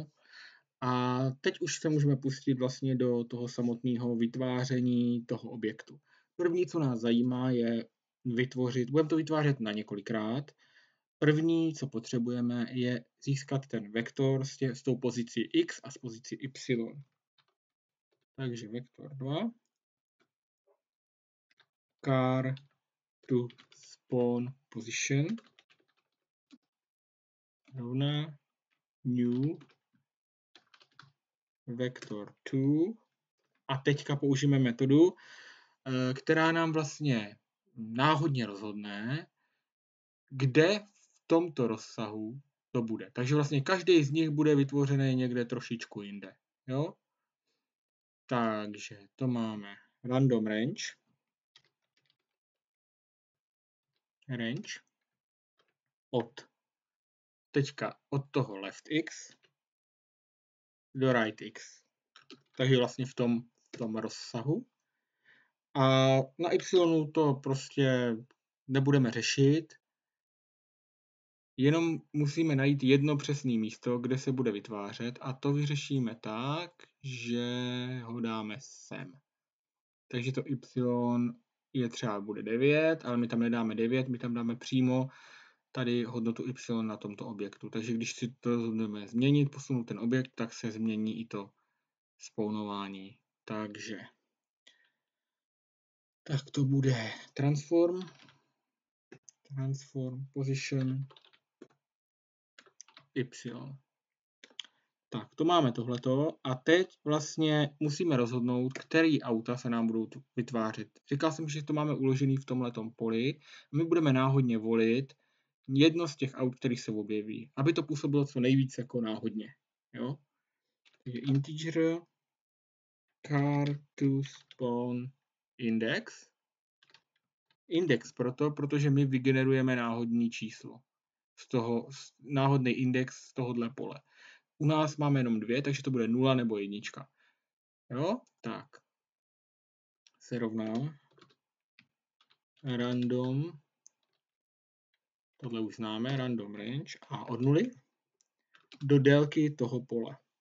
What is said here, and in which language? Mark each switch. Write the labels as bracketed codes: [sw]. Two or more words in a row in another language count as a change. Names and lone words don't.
[cs] A teď už se můžeme pustit vlastně do toho samotného vytváření toho objektu. První, co nás zajímá, je budeme to vytvářet na několikrát. První, co potřebujeme, je získat ten vektor s tou pozicí x a s pozicí y. Takže vektor 2 [en] car to spawn position [cs] rovná [en] new vector 2 [cs] a teďka použijeme metodu, která nám vlastně náhodně rozhodne, kde v tomto rozsahu to bude. Takže vlastně každý z nich bude vytvořený někde trošičku jinde. Jo? Takže to máme [en] random range [cs] od toho left x do right x. Takže vlastně v tom rozsahu. A na y to prostě nebudeme řešit, jenom musíme najít jedno přesné místo, kde se bude vytvářet a to vyřešíme tak, že ho dáme sem. Takže to y je třeba bude 9, ale my tam nedáme 9, my tam dáme přímo tady hodnotu y na tomto objektu. Takže když si to rozhodneme změnit, posunout ten objekt, tak se změní i to spawnování. Takže tak to bude [en] transform position y. [cs] Tak, to máme tohleto a teď vlastně musíme rozhodnout, který auta se nám budou vytvářet. Říkal jsem, že to máme uložený v tomhletom poli. My budeme náhodně volit jedno z těch aut, který se objeví, aby to působilo co nejvíc jako náhodně. Jo? [en] Takže integer car to spawn index. [cs] Index protože my vygenerujeme náhodný číslo. Náhodný index z tohohle pole. U nás máme jenom 2, takže to bude 0 nebo 1. Jo? Tak. Se rovná random, tohle už známe, [en] random range [cs] a od 0 do délky toho pole.